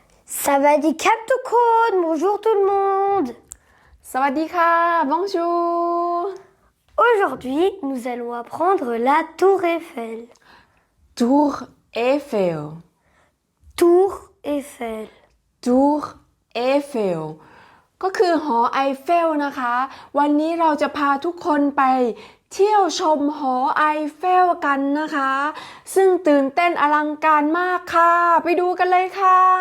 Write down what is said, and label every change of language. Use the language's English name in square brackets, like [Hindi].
[Thai] Savadikap Tokon, [French] bonjour tout le monde. [Thai] สวัสดีค่ะ [French] bonjour Aujourd'hui, nous allons apprendre la tour Eiffel. Tour Eiffel Tour Eiffel. [Thai] Tour Eiffel ก็คือหอไอเฟลนะคะ วันนี้เราจะพาทุกคนไปเที่ยวชมหอไอเฟลกันนะคะ ซึ่งตื่นเต้นอลังการมากค่ะ ไปดูกันเลยค่ะ